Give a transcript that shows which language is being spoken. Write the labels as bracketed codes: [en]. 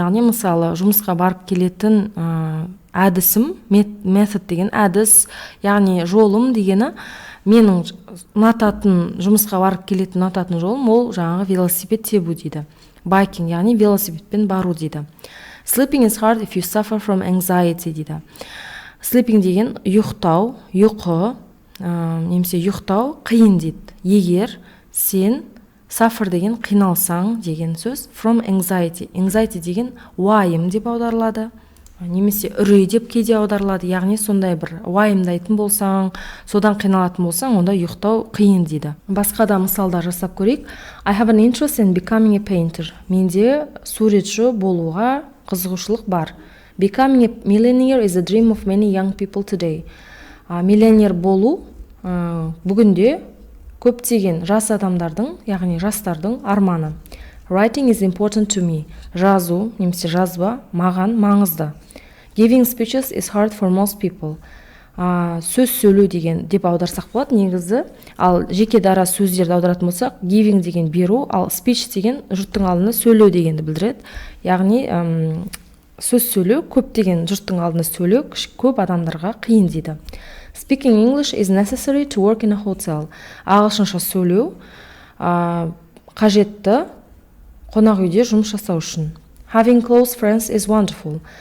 [kk] Яғни мысалы жұмысқа барып келетін әдісім, method деген әдіс, яғни жолым дегені. Менің жұмысқа барып келетін ұнататын жолым ол жаңағы велосипед тебу дейді. Biking, яғни велосипедпен бару дейді. [en] Sleeping is hard if you suffer from anxiety дейді. [kk] Sleeping деген ұйықтау, ұйқы, немесе ұйықтау қиын дейді. Егер сен suffer деген қиналсаң деген сөз. [en] From anxiety. [kk] Anxiety деген уайым деп аударылады. Немесе үрей деп кейде аударылады. Яғни сондай бір уайымдайтын болсаң, содан қиналатын болсаң, онда ұйықтау қиын дейді. Басқа да мысалдар жасап көрейік. [en] I have an interest in becoming a painter. [kk] Менде суретші болуға қызығушылық бар. [en] Becoming a millionaire is a dream of many young people today. [kk] Миллионер болу бүгінде көптеген жас адамдардың, яғни жастардың арманы. [en] Writing is important to me. [kk] Жазу, немесе жазба, маған маңызды. [en] Giving speeches is hard for most people. [kk] Сөз сөйлеу деген деп аударсақ болады негізі. Ал жеке дара сөздерді аударатын болсақ, giving деген беру, ал speech деген жұрттың алдында сөйлеу дегенді білдіреді. Яғни сөз сөйлеу, көптеген жұрттың алдында сөйлеу көп адамдарға қиын дейді. [en] Speaking English is necessary to work in a hotel. [kk] Ағылшынша сөйлеу қажетті қонақ үйде жұмыс жасау үшін. [en] Having close friends is wonderful.